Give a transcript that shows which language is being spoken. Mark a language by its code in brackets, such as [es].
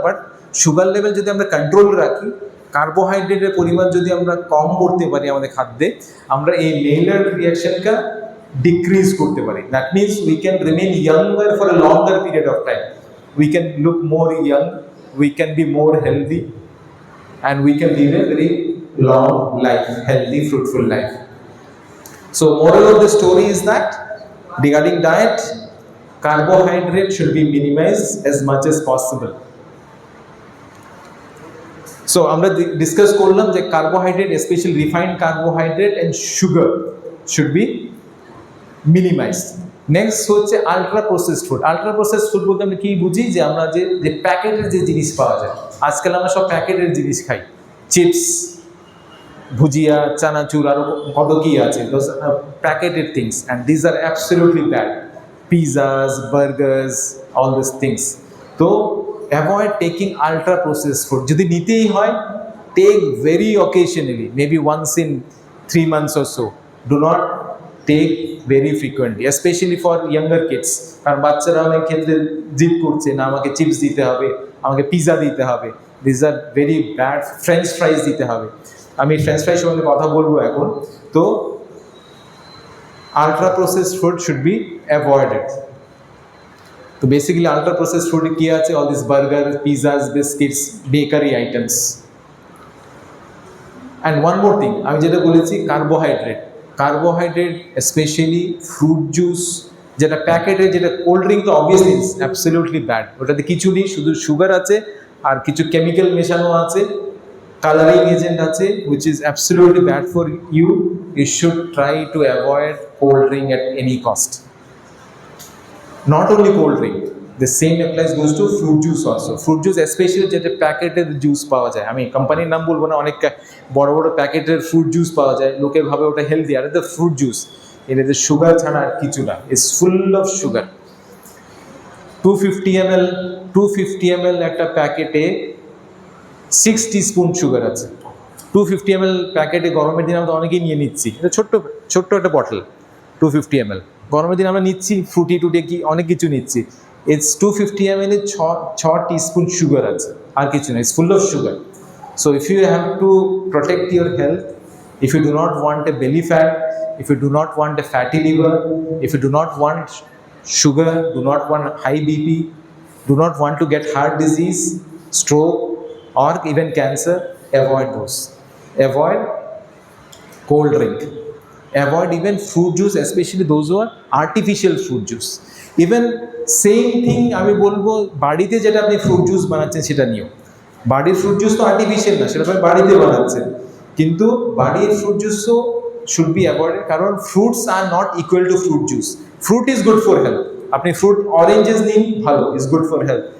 [bn] But sugar level যদি আমরা control রাখি, কার্বোহাইড্রেটের পরিমাণ যদি আমরা কম করতে পারি আমাদের খাদ্যে, আমরা এই মেইলার্ড রিয়াকশনটা ডিক্রিজ করতে পারি। [en] That means we can remain younger for a longer period of time, we can look more young, we can be more healthy, and we can live a very long life, healthy fruitful life. So moral of the story is that regarding diet, carbohydrate should be minimized as much as possible. [bn] So আমরা discuss করলাম যে carbohydrate, specially refined carbohydrate and sugar should be minimised. Next হচ্ছে ultra processed food. Ultra processed food বলতে আমরা কি বুঝি, যে আমরা যে প্যাকেটের যে জিনিস পাওয়া যায়, আজকাল আমরা সব প্যাকেটের জিনিস খাই, চিপস, ভুজিয়া, চানাচুর, আরও কত কি আছে, প্যাকেটেড things, [en] And these are absolutely bad. Pizzas, burgers, all this things. তো avoid taking ultra processed food. [bn] যদি নিতেই হয়, [en] Take very occasionally, maybe once in 3 months or so. Do not take very frequently, especially for younger kids. [bn] কারণ বাচ্চারা অনেক ক্ষেত্রে জিদ করছে, না আমাকে চিপস দিতে হবে, আমাকে পিজা দিতে হবে, [en] this are very bad, [bn] French ফ্রাইজ দিতে হবে। আমি ফ্রেঞ্চ ফ্রাইজ সম্বন্ধে কথা বলবো এখন। তো ultra processed food should be avoided. তো বেসিক্যালি আলট্রা প্রসেসড ফুডে কী আছে, all this burger, pizzas, biscuits, bakery items. And one more thing, আমি যেটা বলেছি কার্বোহাইড্রেট, স্পেশালি ফ্রুট জুস, যেটা প্যাকেটে, যেটা কোল্ড ড্রিঙ্ক, তো অবভিয়াসলি ইটস অ্যাবসলিউটলি ব্যাড। ওটাতে কিছু নেই, শুধু সুগার আছে আর কিছু কেমিক্যাল মেশানো আছে, কালারিং এজেন্ট আছে, [en] which is absolutely bad for you. You should try to avoid cold drink at any cost. Not only cold drink, the same applies goes to fruit juice also. [bn] Fruit juice especially যেটা প্যাকেটের juice পাওয়া যায়, আমি কোম্পানির নাম বলবো না, অনেক বড় বড় প্যাকেটের ফ্রুট জুস পাওয়া যায়, লোকে ভাবে ওটা healthy, [en] আর the fruit juice [bn] এটাতে সুগার ছাড়া আর কিছু না, it's full of sugar. 250 ml একটা প্যাকেটে 6 টিস্পুন সুগার আছে। 250 ml প্যাকেটে গরমের দিন আমরা অনেকেই নিয়ে নিচ্ছি, এটা ছোট্ট একটা বটল, 250 ml গরমের দিন আমরা নিচ্ছি, ফ্রুটি কি অনেক কিছু নিচ্ছি, it's 250 ml A 6 teaspoon sugar আছে, আর কিছু না, [en] It's full of sugar. [bn] So if you have to protect your health, [en] if you do not want a belly fat, if you do not want a fatty liver, if you do not want sugar, do not want high BP, do not want to get heart disease, stroke, or even cancer, avoid those. Avoid cold drink. Avoid even fruit juice, especially those who are artificial fruit juice. Even same thing [bn] আমি বলবো, বাড়িতে যেটা আপনি fruit juice বানাচ্ছেন সেটা নিও। বাড়ির fruit juice তো আর্টিফিশিয়াল না, সেটা আপনি বাড়িতে বানাচ্ছেন, কিন্তু বাড়ির ফ্রুট জুসও শুড বি অ্যাভয়েডেড, কারণ [en] Fruits are not equal to fruit juice. Fruit is good for health, [bn] আপনি ফ্রুট অরেঞ্জেস নিন, ভালো, [en] Is good for health.